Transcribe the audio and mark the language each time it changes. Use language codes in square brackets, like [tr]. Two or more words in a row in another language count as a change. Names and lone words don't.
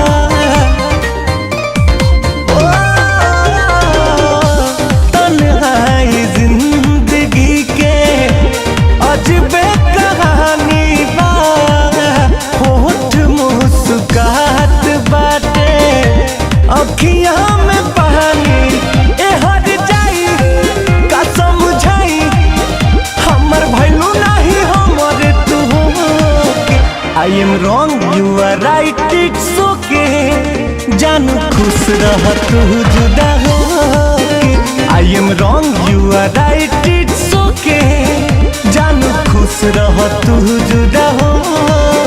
[bho] तन्हाई जिंदगी के अजबे कहानी बा, होठ मुस्कुराहट बाटे, अखिया में पानी। [en] I am wrong you are right it's okay, [bho] जानू खुश रह तू जुदा होके। [en] I am wrong you are right it's okay, [bho] जानू खुश रह तू जुदा हो।